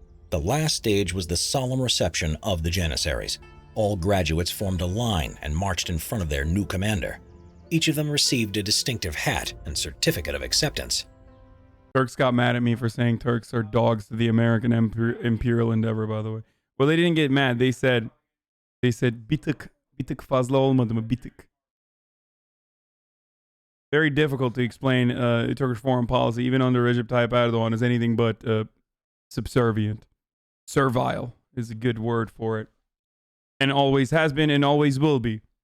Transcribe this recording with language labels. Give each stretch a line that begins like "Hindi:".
English: The last stage was the solemn reception of the Janissaries. All graduates formed a line and marched in front of their new commander. Each of them received a distinctive hat and certificate of acceptance. Turks got mad at me for saying Turks are dogs to the American imperial endeavor, by the way. Well, they didn't get mad. They said
Turkish: bir tık fazla olmadı mı? Bir tık.
English: Very difficult to explain Turkish foreign policy, even under Recep Tayyip Erdogan, as anything but subservient. Servile is a good word for it. And always has been and always will be.